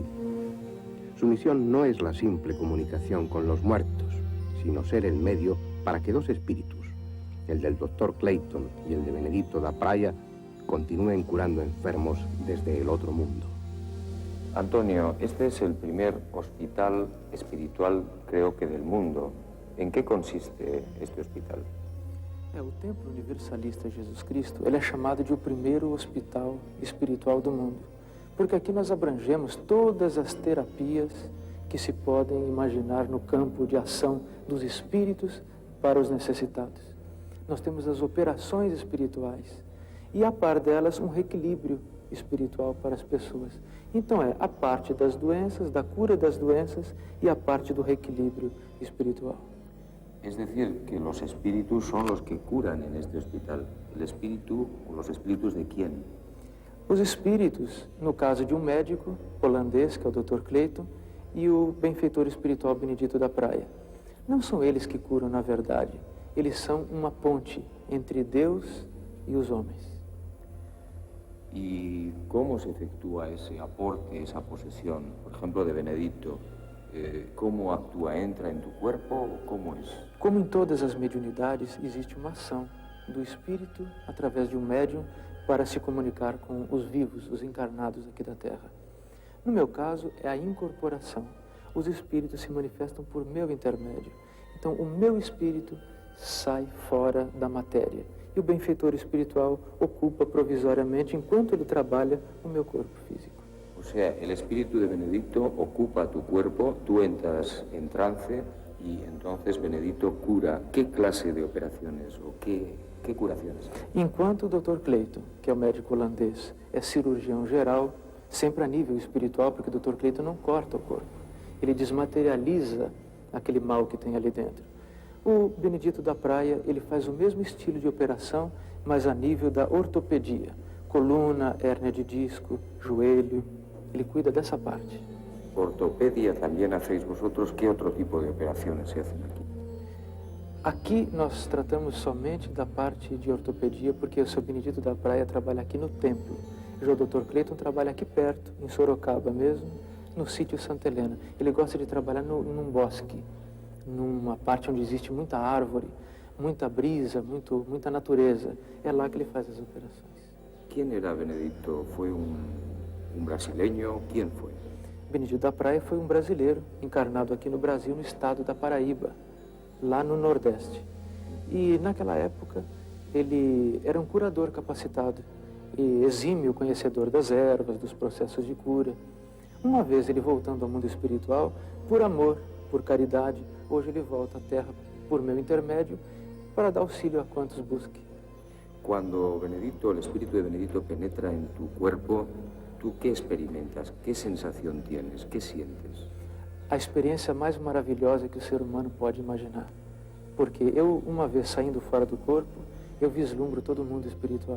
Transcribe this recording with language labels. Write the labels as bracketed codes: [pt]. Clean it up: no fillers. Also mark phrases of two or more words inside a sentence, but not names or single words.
[es] Su misión no es la simple comunicación con los muertos, sino ser el medio para que dos espíritus, el del Dr. Clayton y el de Benedito da Praia, continúen curando enfermos desde el otro mundo. Antonio, este es el primer hospital espiritual, creo que del mundo. ¿En qué consiste este hospital? [pt] O Templo Universalista Jesus Cristo, ele é chamado de o primeiro hospital espiritual do mundo, porque aqui nós abrangemos todas as terapias que se podem imaginar no campo de ação dos espíritos para os necessitados. Nós temos as operações espirituais e, a par delas, um reequilíbrio espiritual para as pessoas. Então é a parte das doenças, da cura das doenças e a parte do reequilíbrio espiritual. [es] Es decir, que los espíritus son los que curan en este hospital. ¿El espíritu o los espíritus de quién? [pt] Os espíritos, no caso de um médico holandês, que é o Dr. Clayton, e o benfeitor espiritual Benedito da Praia. Não são eles que curam, na verdade. Eles são uma ponte entre Deus e os homens. [es] ¿Y cómo se efectúa ese aporte, esa posesión, por ejemplo, de Benedito? ¿Cómo actúa? ¿Entra en tu cuerpo o cómo es? [pt] Como em todas as mediunidades, existe uma ação do espírito através de um médium para se comunicar com os vivos, os encarnados aqui da Terra. No meu caso, é a incorporação. Os espíritos se manifestam por meu intermédio. Então, o meu espírito sai fora da matéria. E o benfeitor espiritual ocupa provisoriamente, enquanto ele trabalha, o meu corpo físico. [es] O sea, el espíritu de Benedicto ocupa tu cuerpo, tú entras en trance y entonces Benedicto cura. ¿Qué clase de operaciones o qué curaciones? [pt] Enquanto o Dr. Clayton, que é o médico holandês, é cirurgião geral, sempre a nível espiritual, porque o Dr. Clayton não corta o corpo. Ele desmaterializa aquele mal que tem ali dentro. O Benedito da Praia, ele faz o mesmo estilo de operação, mas a nível da ortopedia. Coluna, hérnia de disco, joelho, ele cuida dessa parte. [es] Ortopedia también hacéis vosotros. ¿Qué otro tipo de operaciones se hacen aquí? [pt] Aqui nós tratamos somente da parte de ortopedia, porque o seu Benedito da Praia trabalha aqui no templo. Já o Dr. Clayton trabalha aqui perto, em Sorocaba mesmo, no sítio Santa Helena. Ele gosta de trabalhar num bosque, numa parte onde existe muita árvore, muita brisa, muita natureza. É lá que ele faz as operações. [es] ¿Quién era Benedicto? ¿Fue un brasileño? ¿Quién fue? [pt] Benedito da Praia foi um brasileiro, encarnado aqui no Brasil, no estado da Paraíba, lá no Nordeste. E naquela época ele era um curador capacitado e exímio conhecedor das ervas, dos processos de cura. Uma vez ele voltando ao mundo espiritual, por amor, por caridade, hoje ele volta à Terra por meu intermédio para dar auxílio a quantos busque. [es] Cuando Benedicto, el espíritu de Benedicto penetra en tu cuerpo, ¿tú qué experimentas? ¿Qué sensación tienes? ¿Qué sientes? [pt] A experiência mais maravilhosa que o ser humano pode imaginar. Porque eu, uma vez saindo fora do corpo, eu vislumbro todo o mundo espiritual.